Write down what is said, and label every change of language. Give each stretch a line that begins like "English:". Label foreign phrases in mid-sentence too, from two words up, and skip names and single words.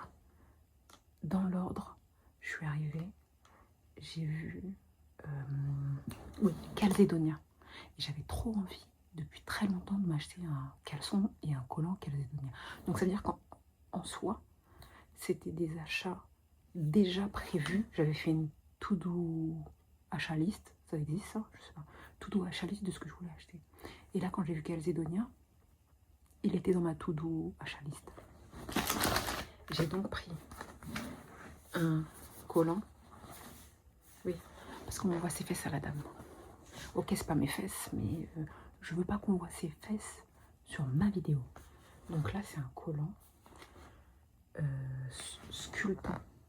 French: Dans l'ordre, je suis arrivée, j'ai vu oui, Calzedonia. Et j'avais trop envie, depuis très longtemps, de m'acheter un caleçon et un collant Calzedonia. Donc ça veut dire qu'en soi, c'était des achats déjà prévus. J'avais fait une to-do achat liste, ça existe ça? Je sais pas. To-do achat liste de ce que je voulais acheter. Et là, quand j'ai vu Calzedonia, il était dans ma to-do achat liste. J'ai donc pris un collant. Oui, parce qu'on voit ses fesses à la dame. Ok, c'est pas mes fesses, mais je veux pas qu'on voit ses fesses sur ma vidéo. Donc là, c'est un collant sculptant.